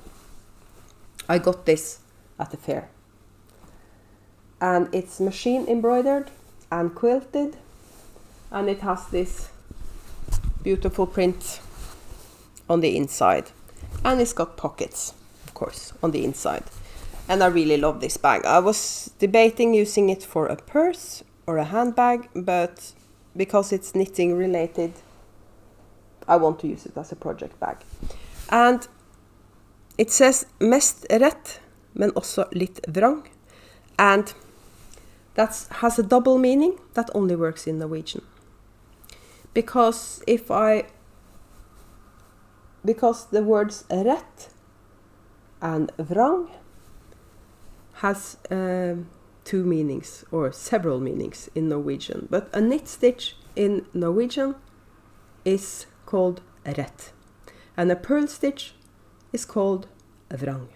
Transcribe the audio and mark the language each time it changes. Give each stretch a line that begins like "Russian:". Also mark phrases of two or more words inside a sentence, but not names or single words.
English: I got this at the fair, and it's machine embroidered and quilted, and it has this beautiful print on the inside, and it's got pockets, of course, on the inside. And I really love this bag. I was debating using it for a purse or a handbag, but because it's knitting related, I want to use it as a project bag. And it says
Norwegian: mest rett, men også litt vrang,
English: and that has a double meaning that only works in Norwegian. Because the words rett and vrang has 2 meanings or several meanings in Norwegian, but a knit stitch in Norwegian is called rett, and a purl stitch is called vrang.